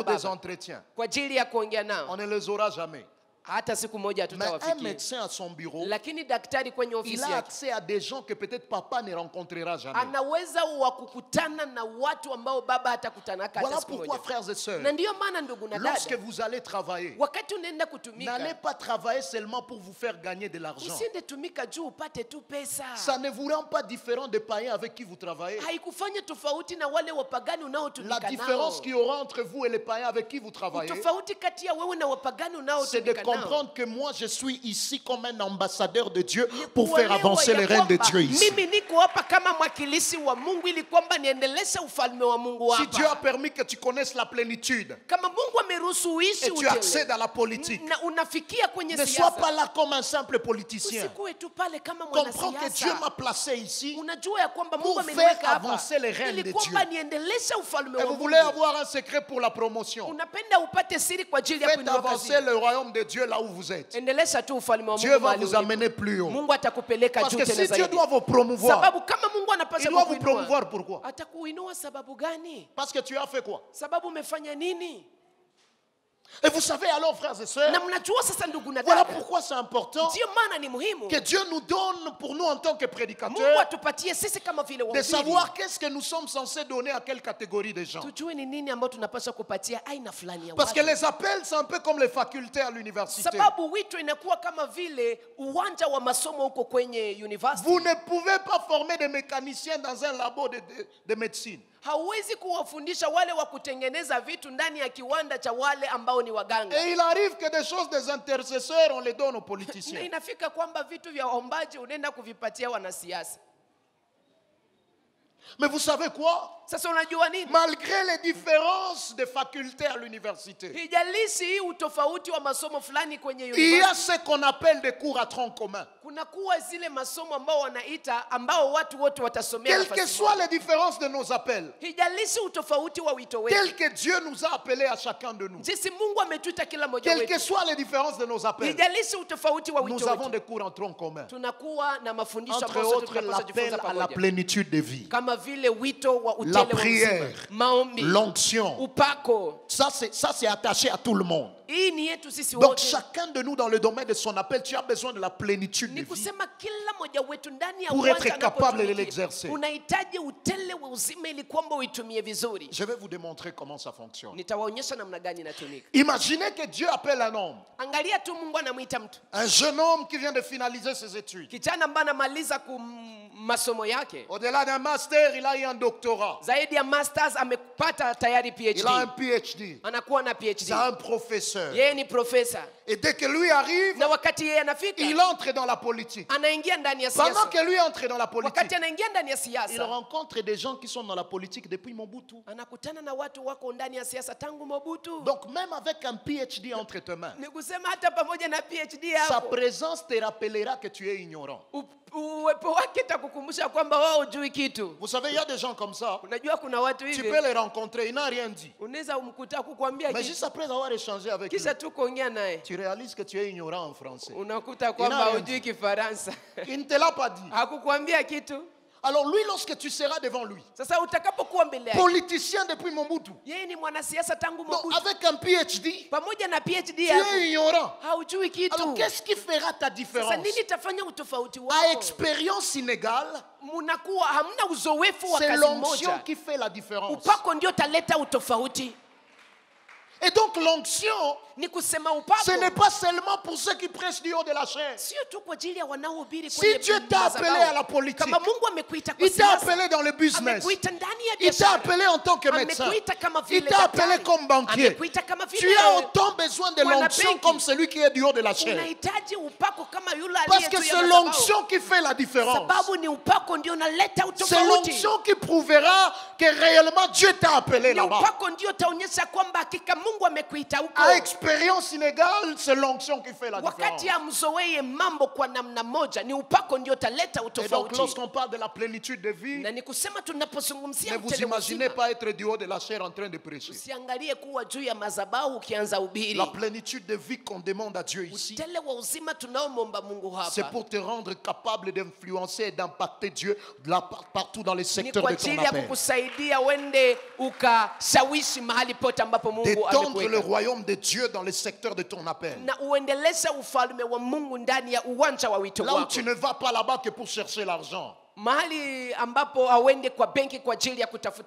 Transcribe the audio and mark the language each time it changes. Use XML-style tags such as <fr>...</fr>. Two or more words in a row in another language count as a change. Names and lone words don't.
<fr>pour des</fr> <sw>baba</sw> <fr>entretiens.</fr> <sw>kwa ajili ya kuongea</sw> <fr>On</fr> <sw>nao.</sw> <fr>ne les aura jamais.</fr> <sw>Hata siku moja</sw> <fr>Mais un</fr> <sw>tutawafikia,</sw> <fr>médecin à son bureau,</fr> <sw>lakini daktari kwenye</sw> <fr>il</fr> <sw>ofisi</sw> <fr>a</fr> <sw>yake</sw> <fr>accès à des gens que peut-être papa ne rencontrera jamais.</fr> <sw>anaweza wa kukutana na watu ambao baba hatakutana hata</sw> <fr>Voilà</fr> <sw>siku</sw> <fr>pourquoi,</fr> <sw>moja.</sw> <fr>frères et sœurs,</fr> <sw>Na ndiyo maana ndugu na</sw> <fr>lorsque</fr> <sw>dada,</sw> <fr>vous allez travailler,</fr> <sw>wakati unaenda</sw> <fr>n'allez</fr> <sw>kutumika,</sw> <fr>pas travailler seulement pour vous faire gagner de l'argent.</fr> <sw>usiende tumika juu upate tu pesa.</sw> <fr>Ça ne vous rend pas différent des païens avec qui vous travaillez.</fr> <sw>Haikufanya tofauti na wale wapagani</sw> <fr>La</fr> <sw>unaotumika</sw> <fr>différence</fr> <sw>nao.</sw> <fr>qu'il y aura entre vous et les païens avec qui vous travaillez,</fr> <sw>Tofauti kati ya wewe na wapagani</sw> <fr>c'est de</fr> <sw>unaotumika</sw> <fr>combien comprendre que moi je suis ici comme un ambassadeur de Dieu pour faire avancer les règnes de Dieu ici.</fr> <sw>Mimi niko hapa kama mwakilishi wa Mungu ili kwamba niendeleshe ufalme wa Mungu hapa.</sw> <fr>Si Dieu a permis que tu connaisses la plénitude</fr> <sw>Kama Mungu ameruhusu uishi</sw> <fr>et tu accèdes à la politique,</fr> <sw>na unafikia kwenye</sw> <fr>ne</fr> <sw>siasa.</sw> <fr>sois pas là comme un simple politicien.</fr> <sw>Usikuwe tu pale kama</sw> <fr>Comprends que Dieu</fr> <sw>mwanasiasa.</sw> <fr>m'a placé ici</fr> <sw>Unajua ya kwamba Mungu</sw> <fr>pour</fr> <sw>ameniweka</sw> <fr>faire</fr> <sw>hapa</sw> <fr>avancer les règnes de</fr> <sw>ili kwamba</sw> <fr>Dieu.</fr> <sw>niendeleshe ufalme</sw> <fr>Et</fr> <sw>wa</sw> <fr>vous</fr> <sw>Mungu.</sw> <fr>voulez avoir un secret pour la promotion.</fr> <sw>Unapenda upate siri kwa ajili ya</sw> <fr>Faites</fr> <sw>kuinua</sw> <fr>avancer</fr> <sw>kazi.</sw> <fr>le royaume de Dieu là où vous êtes.</fr> <sw>Endelesha tu ufalme wa</sw> <fr>Dieu</fr> <sw>Mungu</sw> <fr>va</fr> <sw>mahali</sw> <fr>vous</fr> <sw>ulipo.</sw> <fr>amener plus haut.</fr> <sw>Mungu atakupeleka</sw> <fr>Parce</fr> <sw>juu</sw> <fr>que</fr> <sw>tena</sw> <fr>si Dieu</fr> <sw>zaidi.</sw> <fr>doit vous promouvoir,</fr> <sw>Sababu kama Mungu</sw> <fr>il</fr> <sw>anapaswa</sw> <fr>doit vous</fr> <sw>kukuinua.</sw> <fr>promouvoir pourquoi?</fr> <sw>Atakuinua sababu gani?</sw> <fr>Parce que tu as fait quoi?</fr> <sw>Sababu umefanya nini?</sw> <fr>Et vous savez alors, frères et sœurs,</fr> <sw>Na mnajua sasa ndugu na</sw> <fr>voilà</fr> <sw>dada.</sw> <fr>pourquoi c'est important</fr> <sw>Ndio maana ni muhimu</sw> <fr>que Dieu nous donne, pour nous en tant que</fr> <sw>Mungu</sw> <fr>prédicateurs,</fr> <sw>atupatie sisi kama vile</sw> <fr>de</fr> <sw>wahubiri.</sw> <fr>savoir qu'est-ce que nous sommes censés donner à quelle catégorie de gens.</fr> <sw>Tujue ni nini ambayo tunapaswa kupatia aina fulani ya</sw> <fr>Parce que</fr> <sw>watu.</sw> <fr>les appels, c'est un peu comme les facultés à l'université.</fr> <sw>Sababu wito inakuwa kama vile uwanja wa masomo huko kwenye university.</sw> <fr>Vous ne pouvez pas former des mécaniciens dans un labo de médecine.</fr> <sw>Hauwezi kuwafundisha wale wa kutengeneza vitu ndani ya kiwanda cha wale ambao ni waganga.</sw> <fr>Et il arrive que des choses des intercesseurs, on les donne aux</fr> <sw>Na</sw> <fr>politiciens.</fr> <sw>inafika kwamba vitu vya waombaji unaenda kuvipatia wanasiasa.</sw> <fr>Mais vous savez quoi?</fr> <sw>Sasa unajua nini?</sw> <fr>Malgré les différences de facultés à l'université,</fr> <sw>Hijalishi hii utofauti wa masomo fulani kwenye</sw> <fr>il y a</fr> <sw>university.</sw> <fr>ce qu'on appelle des cours à tronc commun.</fr> <sw>Kuna kuwa zile masomo ambao wanaita ambao watu wote watasomea</sw> <fr>Quelles que</fr> <sw>nafasi</sw> <fr>soient</fr> <sw>moja.</sw> <fr>les différences de nos appels,</fr> <sw>Hijalishi utofauti wa wito wetu.</sw> <fr>tel que Dieu nous a appelés à chacun de nous,</fr> <sw>Jinsi Mungu ametuita kila mmoja</sw> <fr>quelles que</fr> <sw>wetu.</sw> <fr>soient les différences de nos appels,</fr> <sw>Hijalishi utofauti wa</sw> <fr>nous</fr> <sw>wito</sw> <fr>avons</fr> <sw>wetu.</sw> <fr>des cours en tronc commun.</fr> <sw>Tunakuwa na mafundisho</sw> <fr>Entre</fr> <sw>ambayo sote</sw> <fr>autres,</fr> <sw>tunapaswa</sw> <fr>l'appel</fr> <sw>jifunza</sw> <fr>à la</fr> <sw>pamoja.</sw> <fr>plénitude de vie,</fr> <sw>Kama vile wito wa utele</sw> <fr>la</fr> <sw>wa</sw> <fr>prière,</fr> <sw>uzima, maombi,</sw> <fr>l'onction.</fr> <sw>upako.</sw> <fr>Ça, c'est attaché à tout le monde.</fr> <sw>Hii ni yetu sisi</sw> <fr>Donc,</fr> <sw>wote.</sw> <fr>chacun de nous, dans le domaine de son appel, tu as besoin de la plénitude de</fr> <sw>Ni</sw> <fr>vie.</fr> <sw>kusema kila mmoja wetu ndani ya</sw> <fr>Pour</fr> <sw>uwanja</sw> <fr>être capable de</fr> <sw>anapotumikia,</sw> <fr>l'exercer.</fr> <sw>unahitaji utele wa uzima ili kwamba uitumie vizuri.</sw> <fr>Je vais vous démontrer comment ça fonctionne.</fr> <sw>Nitawaonyesha namna gani inatumika.</sw> <fr>Imaginez que Dieu appelle un homme,</fr> <sw>Angalia tu Mungu anamwita mtu.</sw> <fr>un jeune homme qui vient de finaliser ses études.</fr> <sw>Kijana ambaye anamaliza masomo yake.</sw> <fr>Au-delà d'un master, il a eu un doctorat.</fr> <sw>Zaidi ya masters amepata tayari</sw> <fr>Il a un PhD.</fr> <sw>PhD. Anakuwa na</sw> <fr>C'est</fr> <sw>PhD.</sw> <fr>un professeur.</fr> <sw>Yeye ni profesa.</sw> <fr>Et dès que lui arrive,</fr> <sw>Na wakati yeye anafika,</sw> <fr>il entre dans la politique.</fr> <sw>anaingia ndani ya</sw> <fr>Pendant</fr> <sw>siasa.</sw> <fr>que lui entre dans la politique,</fr> <sw>Wakati anaingia ndani ya</sw> <fr>il</fr> <sw>siasa,</sw> <fr>rencontre des gens qui sont dans la politique depuis Mobutu.</fr> <sw>anakutana na watu wako ndani ya siasa tangu Mobutu.</sw> <fr>Donc même avec un PhD entre tes mains,</fr> <sw>Ni kusema hata pamoja na PhD</sw> <fr>sa</fr> <sw>yako,</sw> <fr>présence te rappellera que tu es ignorant.</fr> <sw>uwepo wake itakukumbusha kwamba wao hujui kitu.</sw> <fr>Vous savez, il y a des gens comme ça.</fr> <sw>Unajua kuna watu</sw> <fr>Tu</fr> <sw>hivi</sw> <fr>peux les rencontrer, il n'a rien dit.</fr> <sw>unaweza umkuta kukwambia</sw> <fr>Mais</fr> <sw>kitu</sw> <fr>juste après avoir échangé avec lui,</fr> <sw>kisha tu kuongea naye</sw> <fr>tu réalises que tu es ignorant en français.</fr> <sw>unakuta kwamba</sw> <fr>rien</fr> <sw>hujui Kifaransa.</sw> <fr>Il ne te l'a pas dit.</fr> <sw>Hakukwambia kitu.</sw> <fr>Alors lui, lorsque tu seras devant lui,</fr> <sw>Sasa utakapokuwa mbele yake,</sw> <fr>politicien depuis Mobutu,</fr> <sw>yeye ni mwanasiasa tangu</sw> <fr>donc</fr> <sw>Mobutu,</sw> <fr>avec un PhD,</fr> <sw>pamoja na PhD</sw> <fr>tu</fr> <sw>yako</sw> <fr>es ignorant.</fr> <sw>haujui kitu.</sw> <fr>Alors qu'est-ce qui fera ta</fr> <sw>Sasa</sw> <fr>différence?</fr> <sw>nini itafanya utofauti</sw> <fr>À</fr> <sw>wako?</sw> <fr>expérience inégale,</fr> <sw>Mnakuwa hamna uzoefu wa</sw> <fr>c'est</fr> <sw>kazi</sw> <fr>l'onction</fr> <sw>moja.</sw> <fr>qui fait la différence.</fr> <sw>Upako ndio taleta utofauti.</sw> <fr>Et donc l'onction,</fr> <sw>Ni kusema upako</sw> <fr>ce n'est pas seulement pour ceux qui prêchent du haut de la chair.</fr> <sw>sio tu kwa ajili ya wanaohubiri</sw> <fr>Si</fr> <sw>kwenye</sw> <fr>Dieu t'a</fr> <sw>madhabahu.</sw> <fr>appelé à la politique,</fr> <sw>Kama Mungu amekuita kwa</sw> <fr>il t'a</fr> <sw>siasa,</sw> <fr>appelé dans le business,</fr> <sw>amekuita ndani ya</sw> <fr>il t'a</fr> <sw>biashara,</sw> <fr>appelé en tant que médecin,</fr> <sw>amekuita kama</sw> <fr>il</fr> <sw>vile</sw> <fr>t'a appelé</fr> <sw>daktari,</sw> <fr>comme banquier.</fr> <sw>amekuita kama</sw> <fr>Tu</fr> <sw>vile</sw> <fr>as autant besoin de l'onction</fr> <sw>mwanabenki.</sw> <fr>comme celui qui est du haut de la chair.</fr> <sw>unahitaji upako kama yule</sw> <fr>Parce</fr> <sw>aliye</sw> <fr>que</fr> <sw>juu ya</sw> <fr>c'est</fr> <sw>madhabahu.</sw> <fr>l'onction qui fait la différence.</fr> <sw>Sababu ni upako ndio unaleta</sw> <fr>C'est</fr> <sw>utofauti.</sw> <fr>l'onction qui prouvera que réellement Dieu t'a appelé</fr> <sw>Ni</sw> <fr>là-bas.</fr> <sw>upako ndio utaonyesha kwamba hakika Mungu amekuita huko.</sw> <fr>À expérience inégale, c'est l'onction qui fait la différence.</fr> <sw>Wakati amzoee mambo kwa namna moja, ni upako ndio utaleta</sw> <fr>Et donc</fr> <sw>utofauti.</sw> <fr>lorsqu'on parle de la plénitude de vie,</fr> <sw>Na ni kusema tunapozungumzia</sw> <fr>ne vous</fr> <sw>utele</sw> <fr>imaginez</fr> <sw>uzima,</sw> <fr>pas être du haut de la chair en train de prêcher.</fr> <sw>usiangalie kuwa juu ya madhabahu ukianza ubiri.</sw> <fr>La plénitude de vie qu'on demande à Dieu ici,</fr> <sw>Utele wa uzima tunaomwomba Mungu</sw> <fr>c'est</fr> <sw>hapa</sw> <fr>pour te rendre capable d'influencer et d'impacter Dieu partout dans les</fr> <sw>ni</sw> <fr>secteurs</fr> <sw>kwa</sw> <fr>de ton</fr> <sw>ajili ya</sw> <fr>appel.</fr> <sw>kukusaidia wende ukashawishi mahali pote ambapo Mungu</sw> <fr>D'étendre le</fr> <sw>amekuweka,</sw> <fr>royaume de Dieu dans les secteurs de ton appel.</fr> <sw>na uendeleshe ufalme wa Mungu ndani ya uwanja wa wito</sw> <fr>Là où</fr> <sw>wako,</sw> <fr>tu ne vas pas là-bas que pour chercher l'argent.</fr> <sw>mahali ambapo auende kwa benki kwa ajili ya kutafuta</sw>